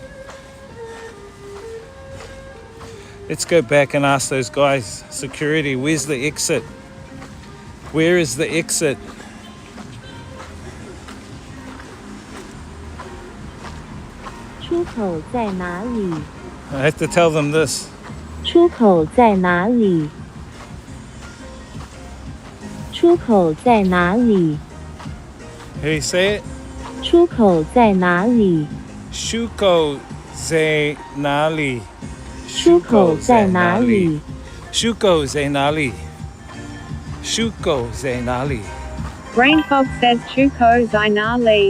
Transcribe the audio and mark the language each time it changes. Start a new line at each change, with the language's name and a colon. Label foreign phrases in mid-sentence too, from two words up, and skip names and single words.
English: Let's go back and ask those guys, security, where's the exit? Where is the exit? I have to tell them this.
Chinese: 出口在哪里？出口在哪里？
English: Hey, say it.
Chinese: 出口在哪里？出口在哪里. 出口在哪里？出口在哪里。出口在哪里.
English: Brain fog says Chuko Zainali.